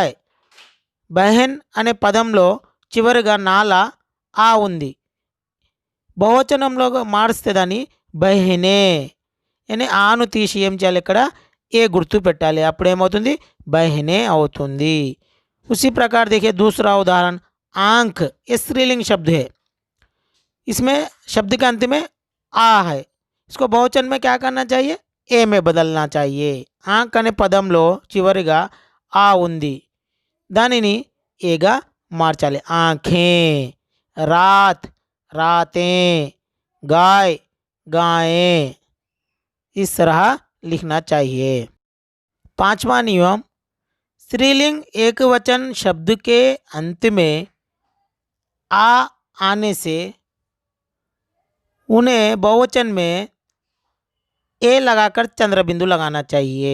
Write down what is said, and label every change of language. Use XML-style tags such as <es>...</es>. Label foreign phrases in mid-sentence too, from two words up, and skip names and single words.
<te>బహెన్ అనే పదంలో చివరిగా నాలా ఆ ఉంది. బహువచనంలో మారుస్తే దాన్ని బహినే అని ఆను తీసి ఏం చేయాలి, ఇక్కడ ఏ గుర్తు పెట్టాలి, అప్పుడు ఏమవుతుంది, బహినే అవుతుంది.</te> <hi>उसी प्रकार देखिए दूसरा उदाहरण आंख, ये स्त्रीलिंग शब्द है. इसमें शब्द के अंत में आ है, इसको बहुवचन में क्या करना चाहिए, ఏ में बदलना चाहिए.</hi> <te>ఆంక్ అనే పదంలో చివరిగా ఆ ఉంది, దానిని ఏగా మార్చాలి.</te> <hi>आंखें, रात रातें, गाय गायें, इस तरह लिखना चाहिए. पांचवा नियम, स्त्रीलिंग एक वचन शब्द के अंत में आ आने से उन्हें बहुवचन में ए लगाकर चंद्र बिंदु लगाना चाहिए.</hi>